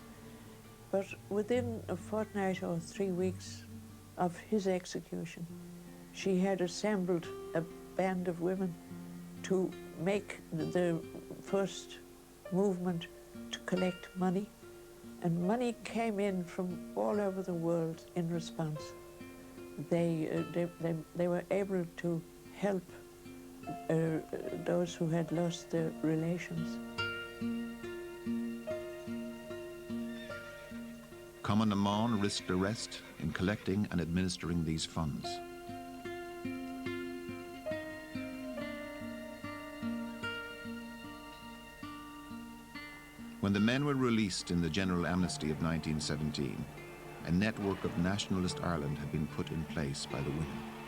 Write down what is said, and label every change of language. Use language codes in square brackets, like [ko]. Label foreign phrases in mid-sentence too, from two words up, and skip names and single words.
[en] But within a fortnight or 3 weeks of his execution, she had assembled a band of women to make the first movement to collect money. And money came in from all over the world in response. They were able to help those who had lost their relations. Cumann na mBan risked arrest in collecting and administering these funds. When the men were released in the general amnesty of 1917, a network of nationalist Ireland had been put in place by the women.